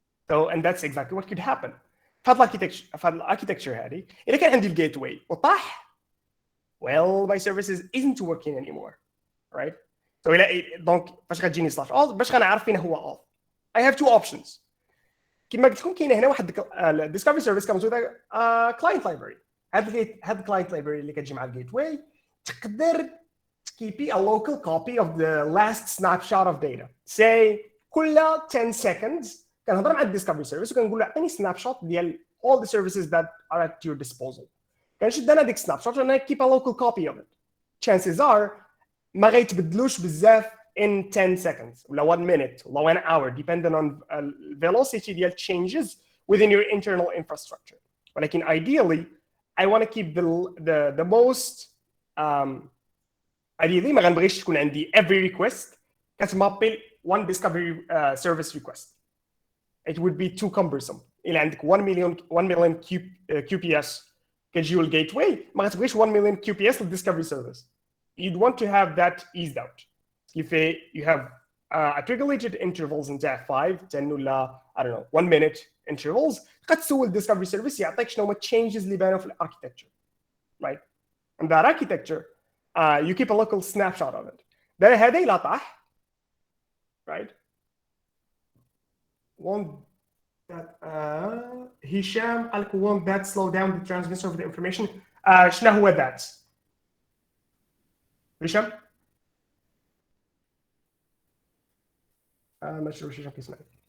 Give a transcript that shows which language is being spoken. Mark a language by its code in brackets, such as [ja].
[en] So and that's exactly what could happen. [ar] في هاد الاركيتكتشر هذه إلا كان عندي الجيت واي وطاح, [en] well my services isn't working anymore, right? [ar] So إلا دونك باش غتجيني slash all باش غنعرف فين هو all. [en] I have two options. [ar] كما قلت لكم كاينه هنا واحد الديسكفري سيرفيس [en] comes with a client library. [ar] هاد الكلاينت لايبراري اللي كتجي مع الجيت واي تقدر تكيبي [en] a local copy of the last snapshot of data. [ar] Say كل 10 seconds كنهضر مع الديسكفري سيرفيس وكنقول له اعطيني سناب شوت ديال [en] all the services that are at your disposal. [ar] كنشد انا ديك سناب شوت وانا [en] keep a local copy of it. [ar] Chances are ما غيتبدلوش بزاف in 10 seconds ولا 1 minute ولا 1 hour depending on velocity ديال changes [en] within your internal infrastructure. ولكن ideally I want to keep the most ideally [ar] ما غنبغيش تكون عندي [en] every request كتمابي one discovery service request. It would be too cumbersome. [ar] إلا عندك 1 million QPS كتجيو الجيتواي ما غتبغيش 1 million QPS للديسكفري سيرفيس. [en] You'd want to have that eased out. If you have a trigger-related intervals نتاع 5, 10 ولا I don't know 1 minute intervals كتسول discovery service يعطيك شنو هما changes [ar] اللي بانوا في الاركيتكتشر, [en] right? And that architecture you keep a local snapshot of it. [ar] هذا إلا طاح, right? [en] Won't that هشام قال لك won't that slow down the transmission of the information? [ar] شنو هو that؟ هشام؟ ما شفتش هشام كيسمعني.